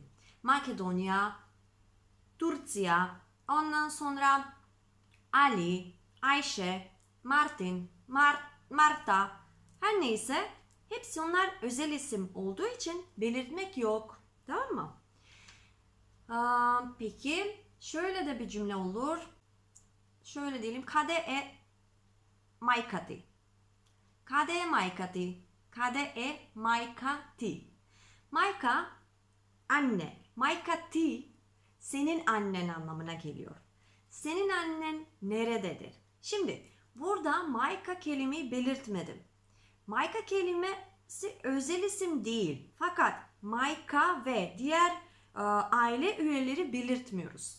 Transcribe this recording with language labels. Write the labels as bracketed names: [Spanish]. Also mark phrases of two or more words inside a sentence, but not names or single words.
[Turkish] Makedonya, Turция, ondan sonra Ali, Ayşe, Martin, Marta, her neyse hepsi onlar özel isim olduğu için belirtmek yok. Tamam mı? Peki şöyle de bir cümle olur. Şöyle diyelim. [Bulgarian] Къде майка ти. Къде майка ти. Къде майка ти. [Turkish] Mayka anne. Maykati senin annen anlamına geliyor. Senin annen nerededir? Şimdi burada Mayka kelimeyi belirtmedim. Mayka kelimesi özel isim değil. Fakat Mayka ve diğer aile üyeleri belirtmiyoruz.